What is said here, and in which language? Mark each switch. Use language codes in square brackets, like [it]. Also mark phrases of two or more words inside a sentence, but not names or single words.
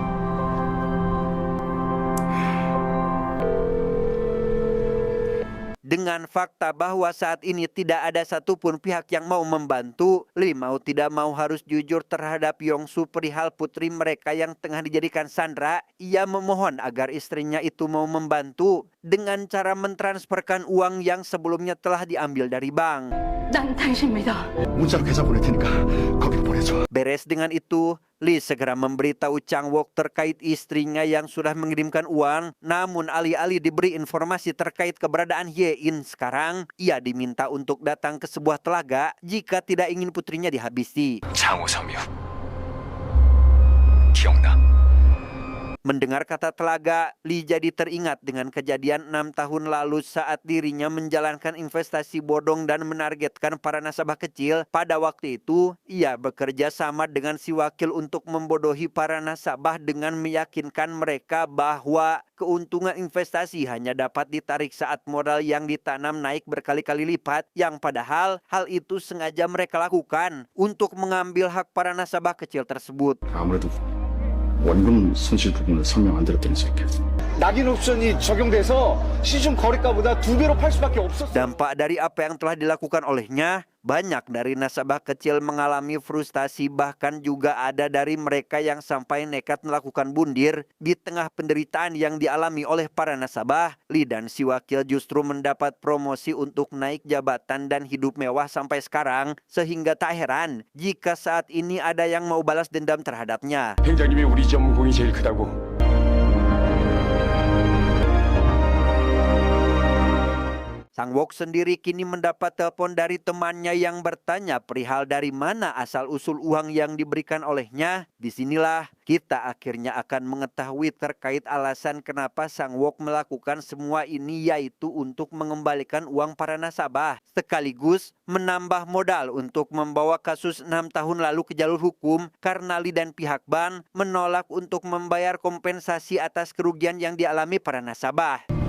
[id] Dengan fakta bahwa saat ini tidak ada satupun pihak yang mau membantu, Lee mau tidak mau harus jujur terhadap Yongsu perihal putri mereka yang tengah dijadikan sandera. Ia memohon agar istrinya itu mau membantu dengan cara mentransferkan uang yang sebelumnya telah diambil dari bank. [ko] 난 당신 믿어. 문자로 계좌 보낼 테니까 거기로 보내줘. [id] Beres dengan itu, Lee segera memberitahu Chang Wook terkait istrinya yang sudah mengirimkan uang. Namun alih-alih diberi informasi terkait keberadaan Hye In sekarang, ia diminta untuk datang ke sebuah telaga jika tidak ingin putrinya dihabisi. [ko] 장호 섬유 기억나? [id] Mendengar kata telaga, Lee jadi teringat dengan kejadian 6 tahun lalu saat dirinya menjalankan investasi bodong dan menargetkan para nasabah kecil. Pada waktu itu, ia bekerja sama dengan si wakil untuk membodohi para nasabah dengan meyakinkan mereka bahwa keuntungan investasi hanya dapat ditarik saat modal yang ditanam naik berkali-kali lipat, yang padahal hal itu sengaja mereka lakukan untuk mengambil hak para nasabah kecil tersebut. [ko] 아무래도 원금 손실 부분을 설명 안 드렸다는 소리겠어. 낙인 옵션이 적용돼서 시중 거래가보다 2배로 팔 수밖에 없었어요. [id] Dampak dari apa yang telah dilakukan olehnya, banyak dari nasabah kecil mengalami frustasi, bahkan juga ada dari mereka yang sampai nekat melakukan bundir di tengah penderitaan yang dialami oleh para nasabah. Lee dan si wakil justru mendapat promosi untuk naik jabatan dan hidup mewah sampai sekarang, sehingga tak heran jika saat ini ada yang mau balas dendam terhadapnya. [ko] 행장님이 우리 전공이 제일 크다고. [id] Sang Wok sendiri kini mendapat telepon dari temannya yang bertanya perihal dari mana asal-usul uang yang diberikan olehnya. Disinilah kita akhirnya akan mengetahui terkait alasan kenapa Sang Wok melakukan semua ini, yaitu untuk mengembalikan uang para nasabah, sekaligus menambah modal untuk membawa kasus 6 tahun lalu ke jalur hukum karena Lee dan pihak bank menolak untuk membayar kompensasi atas kerugian yang dialami para nasabah.